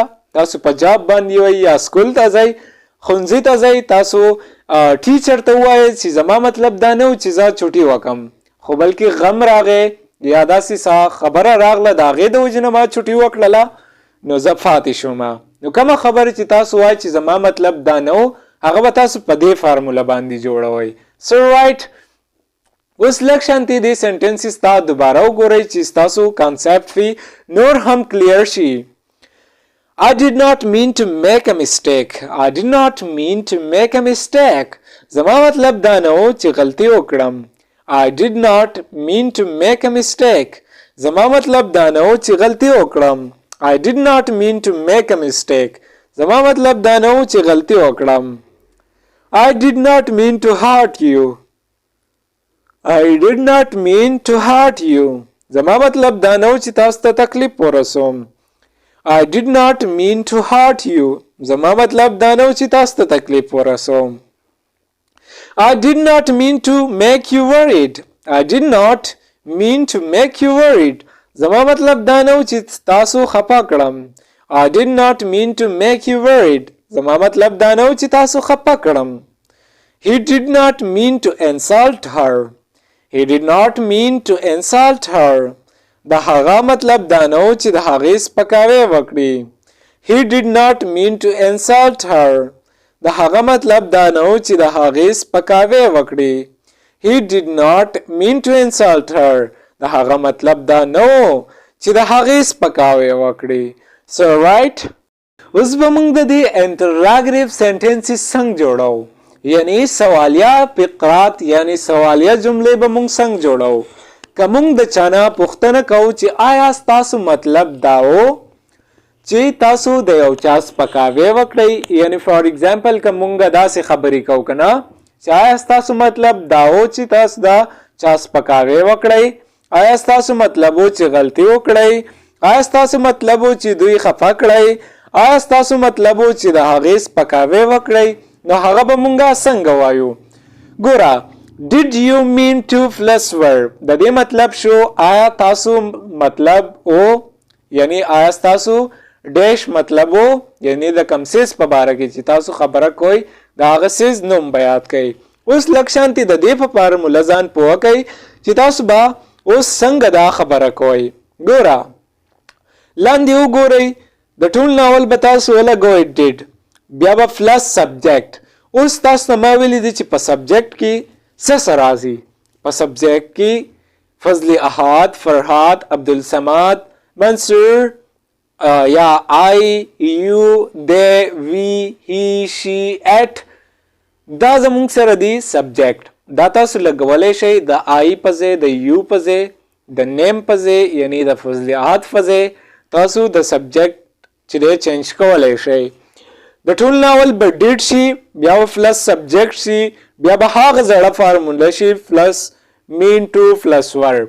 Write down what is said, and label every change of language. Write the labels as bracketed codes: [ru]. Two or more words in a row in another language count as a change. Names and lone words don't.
[ps] تاسو په جاب باندې وئ یا سکول ته ځئ، ښوونځي ته ځئ، تاسو ټیچر ته ووایئ چې زما مطلب دا نه و چې زه چټي وکم، خو بلکې غم راغی یا داسې څه خبره راغله د هغې د وجې نه ما چټي وکړله، نو زه پاتې شومه. نو کومه خبره چې تاسو وایئ چې زما مطلب دا نه و، هغه به تاسو په دې فارموله باندې جوړوئ. [en] So right, [ps] اوس لږ شانتي دې سینټنسز ته دوباره وګورئ چې ستاسو کانسپټ وي نور هم کلیر شي. [en] I did not mean to make a mistake. I did not mean to make a mistake. [ps] زما مطلب دا نه و چې غلطي وکړم. [en] I did not mean to make a mistake. [ps] زما مطلب دا نه و چې غلطي وکړم. [en] I did not mean to make a mistake. [ps] زما مطلب دا نه و چې غلطي وکړم. [en] I did not mean to hurt you. I did not mean to hurt you. [ps] زما مطلب دا نه و چې تاسو ته تکلیف ورسوم. [en] I did not mean to hurt you. [ps] زما مطلب دا نه و چې تاسو ته تکلیف ورسوم. [en] I did not mean to make you worried. I did not mean to make you worried. [ps] زما مطلب دا نه و چې تاسو خفه کړم. [en] I did not mean to make you worried. [ps] زما مطلب دا نه و چې تاسو خفه کړم. [en] He did not mean to insult her. He did not mean to insult her. [ps] د هغه مطلب دا نه و چې د هغې سپکاوی وکړي. [en] He did not mean to insult her. [ps] د هغه مطلب دا نه و چې د هغې سپکاوی وکړي. [en] He did not mean to insult her. [ps] د هغه مطلب دا نه و چې د هغې سپکاوی وکړي. [en] So right، [ps] اوس به موږ د دې [en] interrogative sentences [ps] څنګه جوړو، یعنی سوالیه فقرات یعنی سوالیه جملې به موږ څنګه جوړو. که موږ د چانه پوښتنه کوو چې آیا ستاسو مطلب دا و چې تاسو د یو چا سپکاوی وکړئ، یعنی [en] for example [ps] که موږ داسې خبرې کوو که نه چې آیا ستاسو مطلب دا و چې تاسو د چا سپکاوی وکړئ، آیا ستاسو مطلب و چې غلطي وکړئ، آیا ستاسو مطلب و چې دوی خفه کړئ، آیا ستاسو مطلب و چې د هغې سپکاوی وکړئ، نو هغه به موږ څنګه وایو. ګوره، [en] did you mean to plus verb [ps] د دې مطلب شو آیا تاسو مطلب او، یعنی آیا تاسو ډیش مطلب او، یعنی د کوم سیز په باره کې چې تاسو خبره کوئ د هغه سیز نوم بیان کړئ. اوس لږ شانتي د دې په فارموله ځان پوه کړئ چې تاسو به اوس څنګه دا خبره کوئ. ګوره لاندې وګورئ، د ټول ناول به تاسو ولګوئ did، بیا به [en] plus subject. [ps] اوس تاسو ته ما ویلي دي چې په سبجیکټ کې څه راځي. په سبجیکټ کې فضل احد، فرحات، عبدالصمد، منصور یا [en] I, you, they, we, he, she, it، [ps] دا زمونږ سره دی سبجیکټ. دا تاسو لګولی شئ د I په ځای، د you په ځای، د name په ځای، یعنی د فضل احد په ځای تاسو د سبجیکټ چې دی چینج کولی شئ. د ټول ناول به ډیډ شي، بیا به [en] plus subject [ps] شي، بیا به هغه زړه فارموله شي [en] plus mean to plus verb.